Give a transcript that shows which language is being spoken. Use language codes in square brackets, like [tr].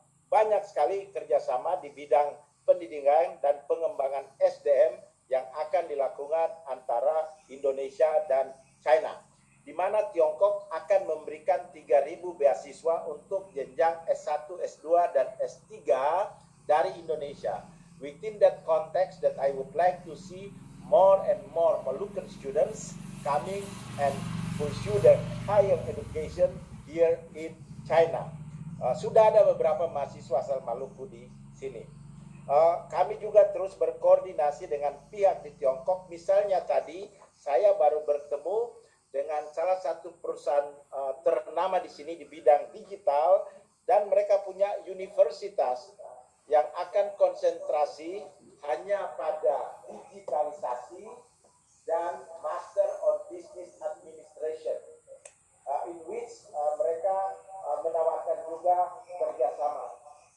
[id] banyak sekali kerjasama di bidang pendidikan dan pengembangan SDM yang akan dilakukan antara Indonesia dan China, di mana Tiongkok akan memberikan 3.000 beasiswa untuk jenjang S1, S2, dan S3 dari Indonesia. [en] Within that context that I would like to see more and more Malukan students coming and pursue their higher education here in China. [id] Sudah ada beberapa mahasiswa asal Maluku di sini. Kami juga terus berkoordinasi dengan pihak di Tiongkok. Misalnya tadi saya baru bertemu dengan salah satu perusahaan ternama di sini di bidang digital, dan mereka punya universitas yang akan konsentrasi hanya pada digitalisasi dan Master on Business Administration, [en] in which [id] mereka menawarkan juga kerjasama.